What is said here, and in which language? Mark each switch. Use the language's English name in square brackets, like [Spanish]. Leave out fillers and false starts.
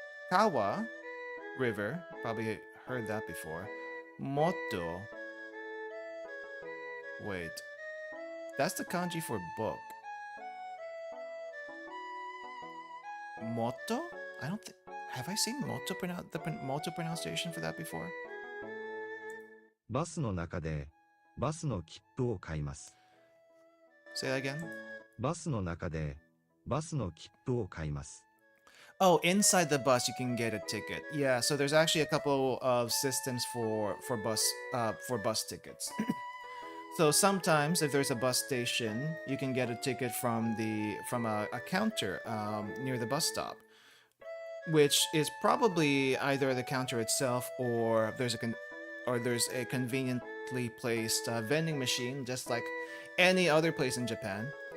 [English] Kawa, river. Probably heard that before. Moto. Wait. That's the kanji for book. Moto? I don't think... Have I seen Moto Moto pronunciation for that before? [Japanese] バスの中でバスの切符を買います。 [English] Say that again? [Japanese] バスの中でバスの切符を買います。 [English] Oh, inside the bus you can get a ticket. Yeah, so there's actually a couple of systems for bus tickets. So sometimes if there's a bus station, you can get a ticket from a counter near the bus stop, which is probably either the counter itself or there's a conveniently placed vending machine, just like any other place in Japan.